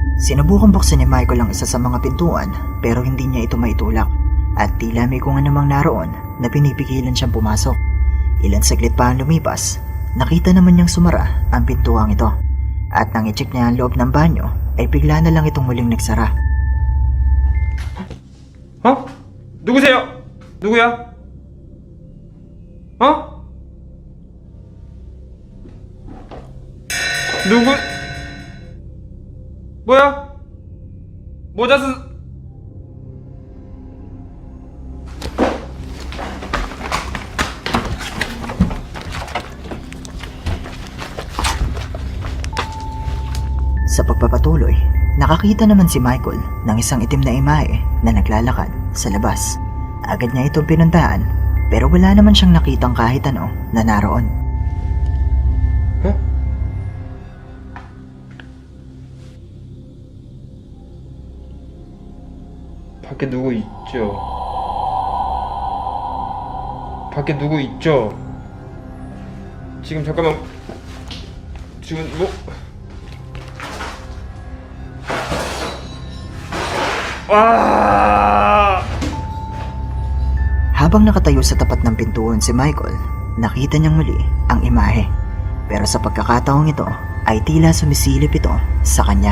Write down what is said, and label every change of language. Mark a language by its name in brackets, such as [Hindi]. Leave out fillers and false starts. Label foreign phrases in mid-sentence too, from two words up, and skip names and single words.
[Filipino] Sinubukang buksan ni Michael ang isa sa mga pintuan pero hindi niya ito maitulak at tila may kung anumang naroon na pinipigilan siyang pumasok. Ilan saglit pa ang lumipas, nakita naman niyang sumara ang pintuang ito at nang i-check niya ang loob ng banyo ay bigla na lang itong muling nagsara. [Korean] 누구세요? 누구야? 누구? 뭐야? 모자 쓴 [Filipino] Sa pagpapatuloy, nakakita naman si Michael ng isang itim na imahe na naglalakad sa labas. Agad niya itong pinuntahan pero wala naman siyang nakitang kahit ano na naroon. [Korean] 밖에 누구 있죠? 밖에 누구 있죠? 지금 잠깐만 지금 뭐 와! [Filipino] Habang nakatayo sa tapat ng pintuan si Michael, nakita niyang muli ang imahe. Pero sa pagkakataong ito ay tila sumisilip ito sa kanya.